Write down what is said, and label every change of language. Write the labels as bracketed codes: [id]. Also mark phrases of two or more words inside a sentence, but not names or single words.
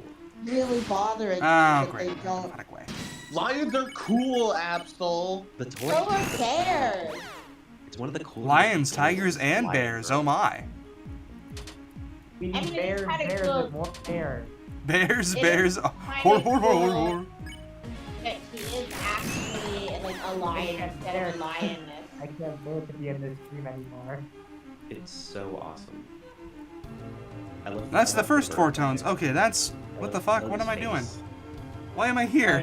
[en] Really bothering me Oh, that great. they don't. Not a way. Lions are cool, Absol. The toy. So are bears. It's one of the coolest. Lions, toys. tigers, and Lion bears. Bird. Oh, my. We I need mean, bears, it's kinda bears, cool. and more bears. Bears, It bears. is Oh, kinda hor, hor, hor, hor, cool. hor. That she is actually like a lion instead of a lioness. I can't bear to be in this stream anymore. It's so awesome. That's the first 4 tones. Okay, that's... What the fuck? What am I doing? Why am I here?